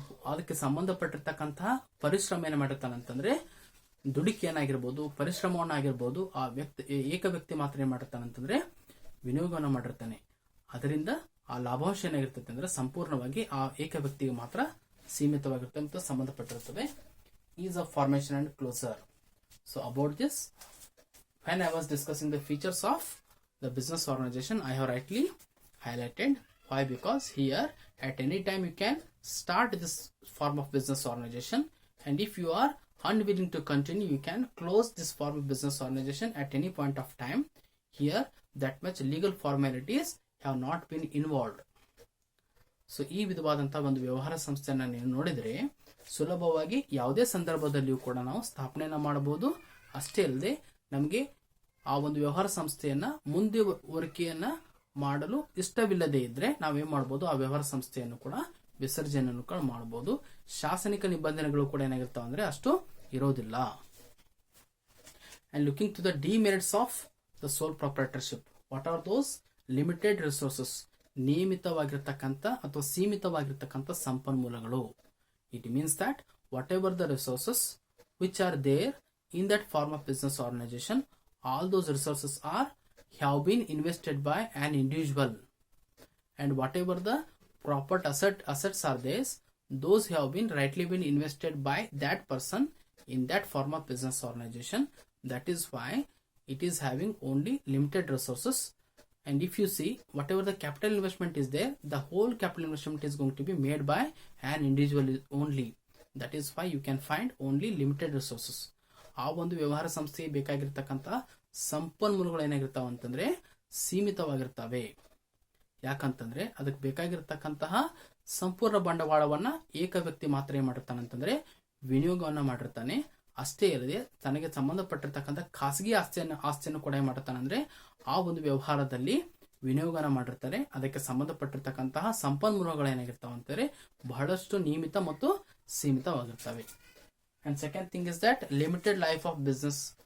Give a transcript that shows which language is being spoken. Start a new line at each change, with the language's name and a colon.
Kannada: ಅದಕ್ಕೆ ಸಂಬಂಧಪಟ್ಟಿರ್ತಕ್ಕಂತಹ ಪರಿಶ್ರಮ ಏನ್ ಮಾಡಿರ್ತಾನಂತಂದ್ರೆ ದುಡಿಕೆ ಏನಾಗಿರ್ಬೋದು, ಪರಿಶ್ರಮವನ್ನಾಗಿರ್ಬೋದು ಆ ಏಕ ವ್ಯಕ್ತಿ ಮಾತ್ರ ಏನ್ ಮಾಡಿರ್ತಾನಂತಂದ್ರೆ ವಿನಿಯೋಗವನ್ನು ಮಾಡಿರ್ತಾನೆ. ಅದರಿಂದ ಆ ಲಾಭಾಂಶ ಏನಾಗಿರ್ತದೆ ಅಂದ್ರೆ ಸಂಪೂರ್ಣವಾಗಿ ಆ ಏಕ ವ್ಯಕ್ತಿಗೆ ಮಾತ್ರ ಸೀಮಿತವಾಗಿರುತ್ತೆ ಮತ್ತು ಸಂಬಂಧಪಟ್ಟಿರುತ್ತದೆ.
English: Is of formation and closure. So about this, when I was discussing the features of the business organization, I have rightly highlighted. Why? Because here at any time you can start this form of business organization, and if you are unwilling to continue, you can close this form of business organization at any point of time. Here that much legal formalities have not been involved.
Kannada: So ಈ ವಿಧವಾದಂತಹ ಒಂದು ವ್ಯವಹಾರ ಸಂಸ್ಥೆಯನ್ನ ನೀವು ನೋಡಿದ್ರೆ ಸುಲಭವಾಗಿ ಯಾವುದೇ ಸಂದರ್ಭದಲ್ಲಿಯೂ ಕೂಡ ನಾವು ಸ್ಥಾಪನೆಯನ್ನ ಮಾಡಬಹುದು. ಅಷ್ಟೇ ಅಲ್ಲದೆ ನಮಗೆ ಆ ಒಂದು ವ್ಯವಹಾರ ಸಂಸ್ಥೆಯನ್ನ ಮುಂದುವರಿಕೆಯನ್ನ ಮಾಡಲು ಇಷ್ಟವಿಲ್ಲದೆ ಇದ್ರೆ ನಾವೇನ್ ಮಾಡಬಹುದು, ಆ ವ್ಯವಹಾರ ಸಂಸ್ಥೆಯನ್ನು ಕೂಡ ವಿಸರ್ಜನೆಯನ್ನು ಕೂಡ ಮಾಡಬಹುದು. ಶಾಸನಿಕ ನಿಬಂಧನೆಗಳು ಕೂಡ ಏನಾಗಿರ್ತಾವ ಅಂದ್ರೆ ಅಷ್ಟು ಇರೋದಿಲ್ಲ.
English: And looking to the demerits of the sole proprietorship. What are those?
Kannada: Limited resources, ನಿಯಮಿತವಾಗಿರ್ತಕ್ಕಂಥ ಅಥವಾ ಸೀಮಿತವಾಗಿರ್ತಕ್ಕಂಥ ಸಂಪನ್ಮೂಲಗಳು.
English: It means that whatever the resources which are there in that form of business organization, all those resources have been invested by an individual, and whatever the proper assets are there, those have been rightly been invested by that person in that form of business organization. That is why it is having only limited resources. And if you see, whatever the capital investment is there, the whole capital investment is going to be made by an individual only. That is why you can find only limited resources.
Kannada: ಆ ಒಂದು ವ್ಯವಹಾರ ಸಂಸ್ಥೆಗೆ ಬೇಕಾಗಿರ್ತಕ್ಕಂತಹ ಸಂಪನ್ಮೂಲಗಳು ಏನಾಗಿರ್ತಾವ ಅಂತಂದ್ರೆ ಸೀಮಿತವಾಗಿರ್ತವೆ. ಯಾಕಂತಂದ್ರೆ ಅದಕ್ಕೆ ಬೇಕಾಗಿರ್ತಕ್ಕಂತಹ ಸಂಪೂರ್ಣ ಬಂಡವಾಳವನ್ನ ಏಕ ವ್ಯಕ್ತಿ ಮಾತ್ರ ಏನ್ ಮಾಡಿರ್ತಾನಂತಂದ್ರೆ ವಿನಿಯೋಗವನ್ನ ಮಾಡಿರ್ತಾನೆ. ಅಷ್ಟೇ ಅಲ್ಲದೆ ತನಗೆ ಸಂಬಂಧಪಟ್ಟಿರ್ತಕ್ಕಂಥ ಖಾಸಗಿ ಆಸ್ತಿಯನ್ನು ಕೂಡ ಏನ್ ಮಾಡಿರ್ತಾನಂದ್ರೆ ಆ ಒಂದು ವ್ಯವಹಾರದಲ್ಲಿ ವಿನಿಯೋಗನ ಮಾಡಿರ್ತಾರೆ. ಅದಕ್ಕೆ ಸಂಬಂಧಪಟ್ಟಿರ್ತಕ್ಕಂತಹ ಸಂಪನ್ಮೂಲಗಳು ಏನಾಗಿರ್ತಾವ ಅಂತಂದ್ರೆ ಬಹಳಷ್ಟು ನಿಯಮಿತ ಮತ್ತು ಸೀಮಿತವಾಗಿರ್ತವೆ.
English: And second thing is that limited life of business.